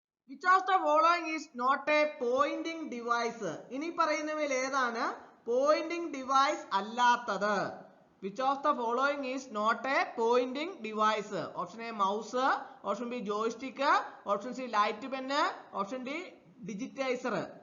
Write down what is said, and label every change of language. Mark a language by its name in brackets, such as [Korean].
[English] Which of the following is not a pointing device? [Malayalam] ഇനി പറയുന്നവയിൽ ഏതാണ് പോയിന്റിംഗ് ഡിവൈസ് അല്ലാത്തത്? [English] Which of the following is not a pointing device? Option A mouse, option B joystick, option C light pen, option D digitiser.